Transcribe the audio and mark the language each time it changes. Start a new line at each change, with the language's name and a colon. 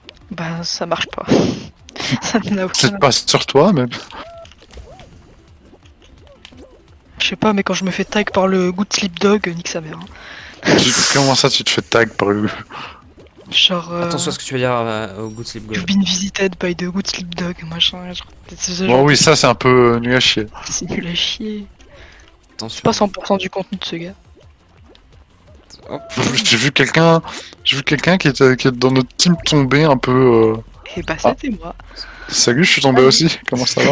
French: Bah, ça marche pas. Ça n'a aucun... C'est pas sur toi, même. Je sais pas, mais quand je me fais tag par le Good Sleep Dog, nique sa mère. Hein. Comment ça, tu te fais tag par le. Genre... Attention à ce que tu vas dire au Good Sleep
English: You've God. been visited by the Good Sleep Dog, machin.
French: Genre, c'est Bon, oui, ça, c'est un peu nul à chier. c'est nul à chier. Attention. C'est pas 100% du contenu de ce gars. Hop. J'ai vu quelqu'un qui était dans notre team tomber un peu. Et bah, c'était moi. Salut, je suis tombé aussi. Comment ça va?